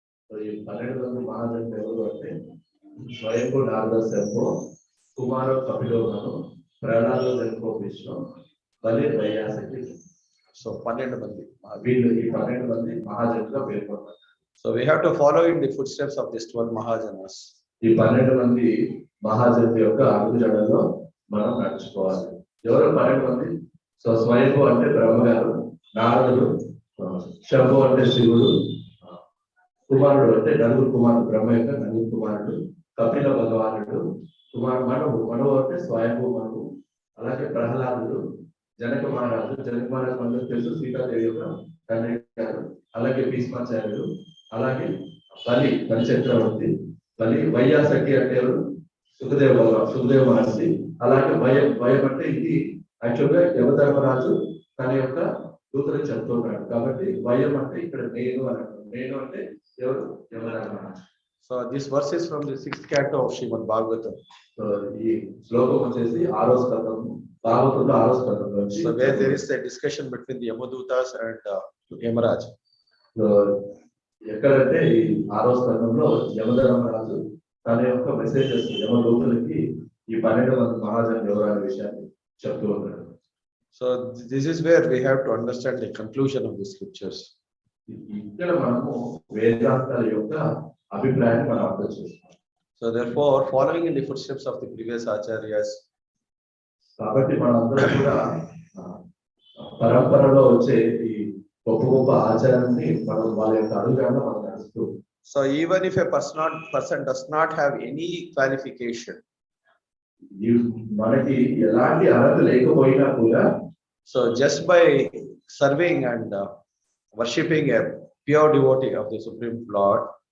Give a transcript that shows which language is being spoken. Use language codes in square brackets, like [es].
[te] ఈ 12 మంది మహాజనులు ఎవరు అంటే స్వయంభూ నారద శంభు కుమారో కపిలో మను ప్రహ్లాదో జనకో విష్ణు బలి వైయాసకి. సో 12 మంది వీళ్ళు ఈ 12 మంది మహాజనులుగా పేర్కొన్నారు. [en] So we have to follow in the footsteps of these 12 Mahajanas. [te] ఈ 12 మంది మహాజనుల యొక్క అడుగుజాడల్లో మనం నడుచుకోవాలి. ఎవరు 12 మంది? సో స్వయంభూ అంటే బ్రహ్మగారు, నారదుడు, శంభు అంటే శివుడు, కుమారుడు అంటే నలుగురు కుమారుడు, బ్రహ్మ యొక్క నలుగురు కుమారుడు, కపిల భగవానుడు, మనువు అంటే స్వయంభూ మనువు, అలాగే ప్రహ్లాదుడు, జనక మహారాజు మనకు తెలుసు సీతాదేవి యొక్క తండ్రి గారు, అలాగే భీష్మాచార్యుడు, అలాగే బలి చక్రవర్తి, బలి వైయాసకి అంటే సుఖదేవ మహర్షి, అలాగే భయం అంటే ఇది యాక్చువల్గా యమధర్మరాజు తన యొక్క దూతలు చెప్తున్నాడు కాబట్టి భయం అంటే ఇక్కడ నేను అంటే ఎవరు? Yamadharmaraju. [en] So this verse is from the 6th canto of Srimad Bhagavatam. [te] So ఈ శ్లోకం వచ్చేసి 6వ స్కందం, భాగవతంలో 6వ స్కందంలో. [en] So where there is a discussion between the Yamadutas and Yamaraj. [te] So ఎక్కడంటే ఈ 6వ స్కందంలో యమధర్మరాజు తన యొక్క మెసేజెస్ యమదూతలకి ఈ 12 మంది మహాజనులు ఎవరు అనే విషయాన్ని చెప్తూ ఉన్నాడు. [en] So this is where we have to understand the conclusion of the scriptures. [te] ఇక్కడ మనము వేదాంతాల యొక్క అభిప్రాయాన్ని మనం అర్థం చేసుకోవాలి. [en] So therefore following in the footsteps of the previous acharyas, [te] కాబట్టి మనందరం కూడా పరంపరలో వచ్చే ఈ గొప్ప ఆచారాన్ని మనం వాళ్ళ యొక్క అడుగుజాడల్లో మనం నడుస్తూ. [en] So even if a person does not have any qualification, [te] మనకి ఎలాంటి అర్హత లేకపోయినా కూడా, [en] so just by serving and worshipping a pure devotee of the Supreme Lord,